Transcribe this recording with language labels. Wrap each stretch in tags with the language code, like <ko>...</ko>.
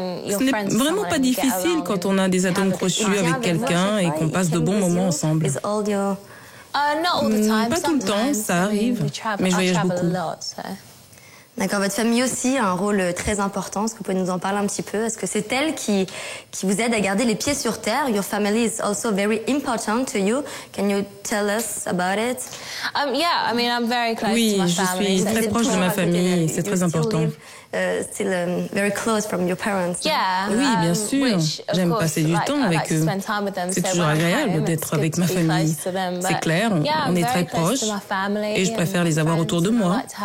<fr>Ce n'est vraiment pas difficile quand on a des atomes crochus avec quelqu'un et qu'on passe de bons moments ensemble. Pas tout le temps, ça arrive, mais je voyage beaucoup. D'accord, votre famille aussi a un rôle très important. Est-ce que vous pouvez nous en parler un petit peu? Est-ce que c'est elle qui vous aide à garder les pieds sur terre?</fr> <en>Your family is also very important to you. Can you tell us about it? Yeah, I mean, I'm very close</en> <fr>oui,</fr> <en>to my family.</en> <fr>Je suis très proche de ma famille, c'est très important.</fr> <en>Still very close from your parents. Yeah,</en> <fr>oui, bien sûr. J'aime passer du temps avec eux. C'est toujours agréable d'être avec ma famille. C'est clair, on est très proches et je préfère les avoir autour de moi.</fr>